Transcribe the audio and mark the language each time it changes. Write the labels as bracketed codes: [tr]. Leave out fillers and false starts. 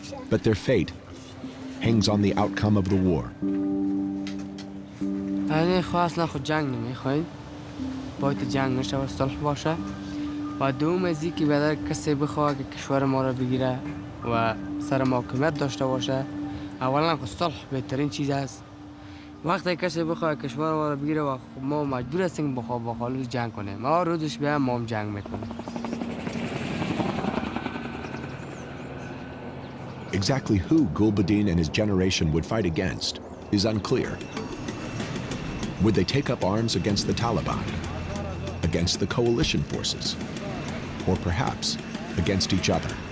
[en] But their fate hangs on the outcome of the war. [fa] یعنی اصلا خود جنگ نمیخواین باید جنگ نشه و صلح باشه و دوم ازی که بدر کسی بخواه که کشور ما را بگیره و سر محاکمت داشته باشه اولا خود صلح بهترین چیز است. وقتی کسی بخواه کشور ما را بگیره و ما مجبور هستیم با خالص جنگ کنیم ما روزش بیایم ما هم جنگ میکنیم. [en] Exactly who Gulbuddin and his generation would fight against is unclear. Would they take up arms against the Taliban, against the coalition forces, or perhaps against each other?